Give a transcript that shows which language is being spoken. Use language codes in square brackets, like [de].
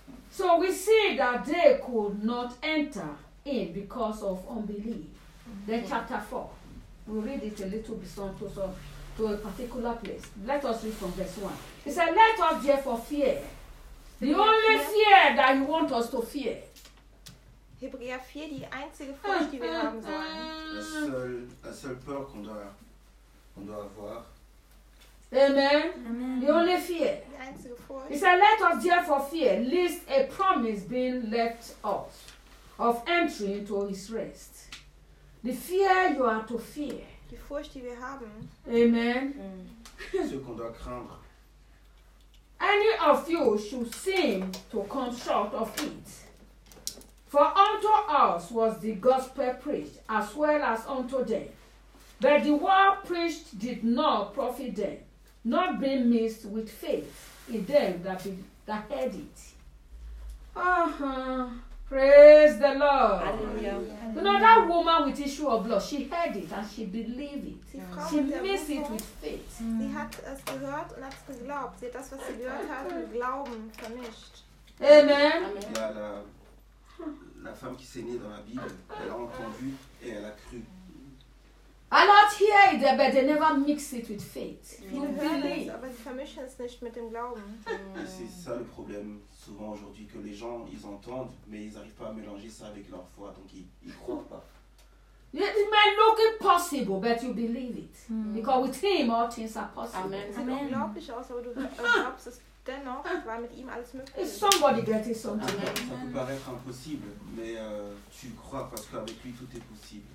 [en] So we see that they could not enter in because of unbelief. Then chapter 4. We'll read it a little bit to a particular place. Let us read from verse 1. It said, let us therefore fear. The only fear that you want us to fear. [de] Hebräer 4, die einzige Furcht, die wir haben sollen. [fr] La seule peur qu'on doit avoir. [en] Amen. Amen. The only fear. [de] Die einzige Furcht. [en] He said, let us therefore fear, lest a promise being left off of entering into his rest. The fear you are to fear. [de] Die Furcht, die wir haben. [en] Amen. [fr] Ce qu'on doit craindre. [en] Any of you should seem to come short of it. For unto us was the gospel preached, as well as unto them. But the word preached did not profit them, not being mixed with faith in them that heard it. Praise the Lord. Hallelujah. You know, that woman with issue of blood, she heard it and she believed it. Yeah. She missed it with faith. [de] Sie hat es gehört und hat es geglaubt. Sie hat das, was sie gehört hat, mit Glauben vermischt. [en] Amen. [fr] Ja, la femme qui s'est née dans la Bible, elle a entendu et elle a cru. [en] A lot hear it, but they never mix it with faith. [de] Aber sie vermischen es nicht mit dem Glauben. [fr] C'est ça le problème souvent aujourd'hui, que les gens, ils entendent, mais ils n'arrivent pas à mélanger ça avec leur foi, donc ils ne croient pas. [en] It might look impossible, but you believe it. Because with him, all things are possible. Amen. [de] Sie sehen unglaublich aus, aber du glaubst es dennoch, weil mit ihm alles möglich ist. [en] Is somebody getting something? [fr] Ça peut paraître impossible, mais tu crois parce qu'avec lui, tout est possible.